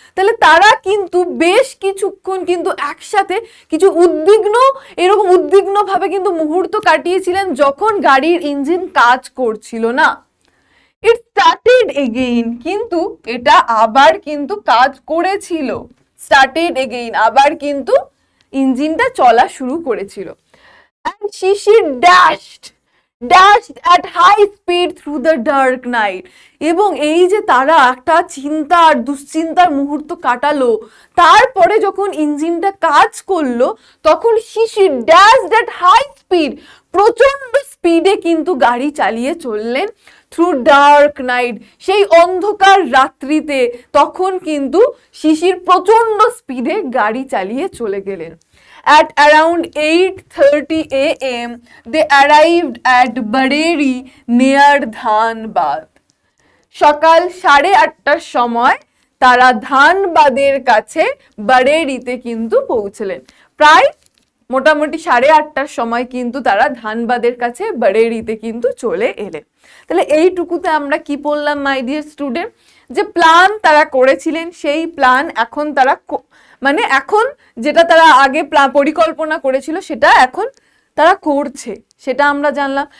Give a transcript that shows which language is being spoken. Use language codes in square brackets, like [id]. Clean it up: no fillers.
[bn] তাহলে তারা কিন্তু বেশ কিছুক্ষণ কিন্তু একসাথে কিছু এরকম উদ্বিগ্ন ভাবে কিন্তু মুহূর্ত কাটিয়েছিলেন, যখন গাড়ির ইঞ্জিন কাজ করছিল না। [en] it started again, [bn] কিন্তু এটা আবার কিন্তু কাজ করেছিল। [en] started again, [bn] আবার কিন্তু ইঞ্জিনটা চলা শুরু করেছিল। [en] And Shishir dashed at high speed through the dark night. [bn] এবং এই যে তারা একটা চিন্তা আর দুশ্চিন্তার মুহূর্ত কাটালো, তারপরে যখন ইঞ্জিনটা কাজ করলো, তখন শিশির [en] dashed at high speed, [bn] প্রচন্ড স্পিডে কিন্তু গাড়ি চালিয়ে চললেন [en] through dark night, [bn] সেই অন্ধকার রাত্রিতে। তখন কিন্তু শিশির প্রচন্ড স্পিডে গাড়ি চালিয়ে চলে গেলেন। [en] At around 8:30 a.m. they arrived at Bareri near Dhanbad. [bn] সকাল 8:30টার সময় তারা ধানবাদের কাছে বারেরিতে কিন্তু পৌঁছলেন। প্রায় মোটামুটি 8:30টার সময় কিন্তু তারা ধানবাদের কাছে বারেরিতে কিন্তু চলে এলেন। তাহলে এইটুকুতে আমরা কি পড়লাম [en] my dear student, [bn] যে প্ল্যান তারা করেছিলেন, সেই প্ল্যান এখন তারা মানে এখন যেটা তারা আগে পরিকল্পনা করেছিল সেটা এখন তারা করছে, সেটা আমরা জানলাম।